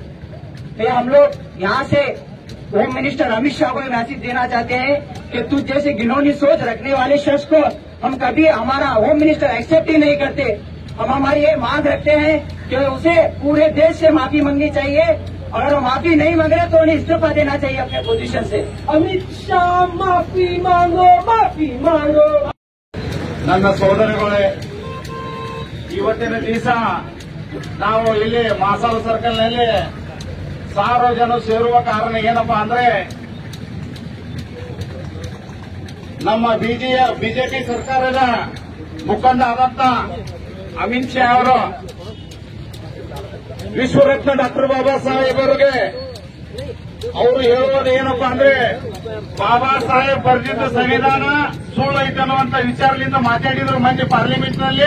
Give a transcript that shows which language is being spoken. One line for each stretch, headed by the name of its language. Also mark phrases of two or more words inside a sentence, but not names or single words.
Hindi: तो हम लोग यहाँ से
English: home minister
Hindi: अमित शाह को मैसेज देना चाहते हैं कि तुझ जैसे घिनौनी सोच रखने वाले शख्स को हम कभी हमारा
English: home minister accept
Hindi: ही नहीं करते। हम हमारी ये मांग रखते हैं कि उसे पूरे देश से माफी मांगनी चाहिए। अगर वो माफी नहीं मांग रहे तो उन्हें इस्तीफा देना चाहिए अपने पोजीशन से। अमित शाह माफी मांगो, माफी मांगो।
Kannada: ನನ್ನ ಸೋದರಿಗಳೇ, ಇವತ್ತಿನ ದಿವಸ ನಾವು ಇಲ್ಲಿ ಮಾಸಾಲ ಸರ್ಕಲ್ನಲ್ಲಿ 1000 ಜನ ಸೇರುವ ಕಾರಣ ಏನಪ್ಪಾ ಅಂದ್ರೆ ನಮ್ಮ ಬಿಜೆಪಿ ಸರ್ಕಾರದ ಮುಖಂಡ ಆದಂತ ಅಮಿತ್ ಶಾ ಅವರು ವಿಶ್ವರತ್ನ ಡಾಕ್ಟರ್ ಬಾಬಾ ಸಾಹೇಬ್ ಅವರಿಗೆ ಅವರು ಹೇಳುವುದು ಏನಪ್ಪಾ ಅಂದ್ರೆ ಬಾಬಾ ಸಾಹೇಬ್ ಬರೆದಿದ್ದ ಸಂವಿಧಾನ ಸುಳ್ಳು ಐತೆ ಅನ್ನುವಂತ ವಿಚಾರದಿಂದ ಮಾತಾಡಿದ್ರು ಮಂದಿ ಪಾರ್ಲಿಮೆಂಟ್ ನಲ್ಲಿ।